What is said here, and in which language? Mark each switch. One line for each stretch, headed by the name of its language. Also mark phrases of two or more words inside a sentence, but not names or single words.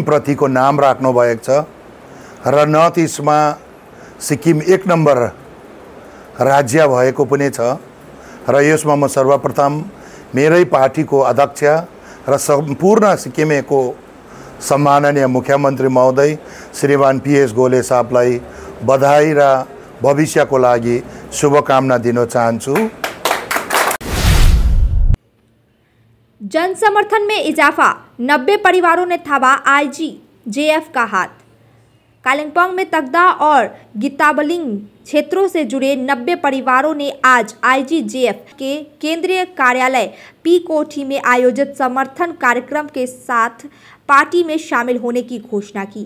Nepali: प्रतिको नाम राख्नु भएको छ र नर्थ इस्टमा सिक्किम 1 नम्बर राज्य भएको पनि छ र यसमा म सर्वप्रथम मेरै पार्टीको अध्यक्ष र सम्पूर्ण सिक्किमेको सम्माननीय मुख्यमन्त्री महोदय श्रीमान पीएस गोले साहबलाई बधाई र भविष्यको लागि शुभकामना दिन चाहन्छु।
Hindi: जन समर्थन में इजाफा, 90 परिवारों ने थामा IGJF का हाथ। कालिम्पोंग में तगदा और गिताबलिंग क्षेत्रों से जुड़े 90 परिवारों ने आज IGJF के केंद्रीय कार्यालय पी कोठी में आयोजित समर्थन कार्यक्रम के साथ पार्टी में शामिल होने की घोषणा की।